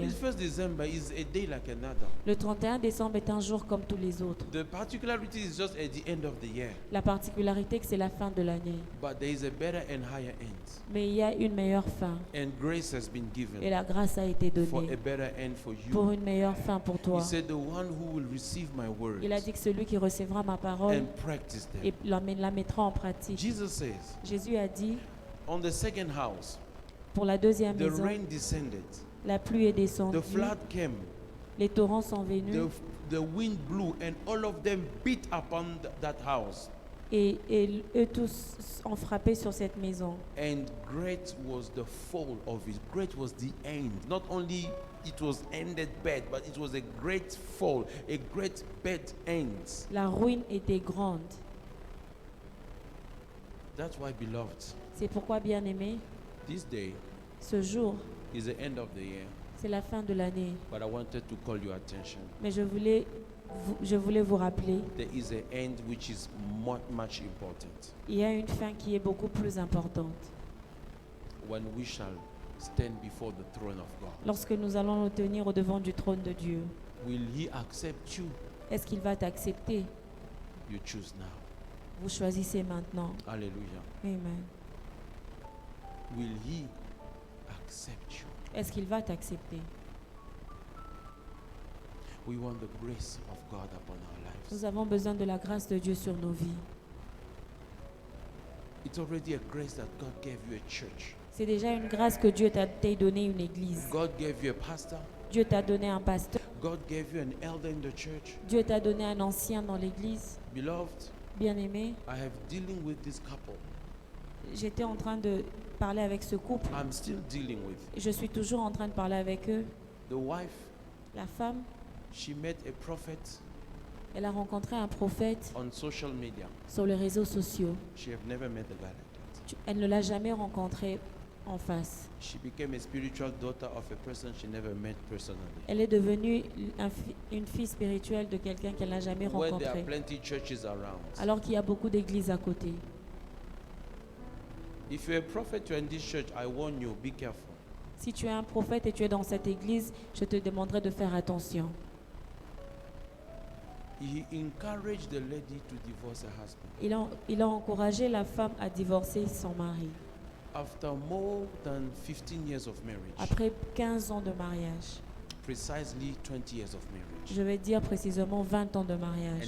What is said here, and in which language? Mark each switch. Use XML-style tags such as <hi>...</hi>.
<en>this 1st December is a day like another.</en> <fr>Le 31 décembre est un jour comme tous les autres.</fr> <en>The particularity is just at the end of the year.</en> <fr>La particularité que c'est la fin de l'année.</fr> <en>But there is a better and higher end.</en> <fr>Mais il y a une meilleure fin.</fr> <en>And grace has been</en> <fr>Et</fr> <en>given</en> <fr>la grâce a été</fr> <en>for a</en> <fr>donnée</fr> <en>better end for</en> <fr>pour</fr> <en>you.</en> <fr>une meilleure fin pour</fr> <en>He</en> <fr>toi.</fr> <en>said, the one who will receive my words</en> <fr>Il a dit que celui qui recevra ma parole</fr> <en>and practice them.</en> <fr>et la mettra en pratique.</fr> <en>Jesus says,</en> <fr>Jésus a dit,</fr> <en>on the second house,</en> <fr>pour la deuxième</fr> <en>the</en> <fr>maison,</fr> <en>rain descended,</en> <fr>la pluie est</fr> <en>the</en> <fr>descendue,</fr> <en>flood came,</en> <fr>les torrents sont venus</fr> <en>the wind blew, and all of them beat upon that house.</en> <fr>et eux tous ont frappé sur cette maison.</fr> <en>And great was the fall of it. Great was the end. Not only it was ended bad, but it was a great fall, a great bad end.</en> <fr>La ruine était grande.</fr> <en>That's why, beloved,</en> <fr>C'est pourquoi, bien-aimés,</fr> <en>this day</en> <fr>ce jour,</fr> <en>is the end of the year.</en> <fr>c'est la fin de l'année.</fr> <en>But I wanted to call your attention.</en> <fr>Mais je voulais vous rappeler,</fr> <en>There is an end which is much important.</en> <fr>il y a une fin qui est beaucoup plus importante.</fr> <en>When we shall stand before the throne of God,</en> <fr>Lorsque nous allons nous tenir au devant du trône de Dieu,</fr> <en>will He accept you?</en> <fr>est-ce qu'il va t'accepter?</fr> <en>You choose now.</en> <fr>Vous choisissez maintenant.</fr> <en>Hallelujah.</en> <fr>Amen.</fr> <en>Will He accept you?</en> <fr>Est-ce qu'il va t'accepter?</fr> <en>We want the grace of God upon our lives.</en> <fr>Nous avons besoin de la grâce de Dieu sur nos vies.</fr> <en>It's already a grace that God gave you a church.</en> <fr>C'est déjà une grâce que Dieu t'a donné une église.</fr> <en>God gave you a pastor.</en> <fr>Dieu t'a donné un pasteur.</fr> <en>God gave you an elder in the church.</en> <fr>Dieu t'a donné un ancien dans l'église.</fr> <en>Beloved,</en> <fr>Bien-aimé,</fr> <en>I have dealing with this couple.</en> <fr>j'étais en train de parler avec ce couple.</fr> <en>I'm still dealing with.</en> <fr>Je suis toujours en train de parler avec eux.</fr> <en>The wife,</en> <fr>La femme,</fr> <en>she met a prophet</en> <fr>elle a rencontré un prophète</fr> <en>on social media.</en> <fr>sur les réseaux sociaux.</fr> <en>She have never met a guy like that.</en> <fr>Elle ne l'a jamais rencontré en face.</fr> <en>She became a spiritual daughter of a person she never met personally.</en> <fr>Elle est devenue une fille spirituelle de quelqu'un qu'elle n'a jamais</fr> <en>Where there are</en> <fr>rencontré.</fr> <en>plenty churches around.</en> <fr>Alors qu'il y a beaucoup d'églises à côté.</fr> <en>If you're a prophet, you're in this church, I warn you, be careful.</en> <fr>Si tu es un prophète et tu es dans cette église, je te demanderai de faire attention.</fr> <en>He encouraged the lady to divorce her husband.</en> <fr>Il a encouragé la femme à divorcer son mari.</fr> <en>After more than 15 years of marriage,</en> <fr>Après 15 ans de mariage,</fr> <en>precisely 20 years of marriage,</en> <fr>je vais dire précisément 20 ans de mariage.</fr>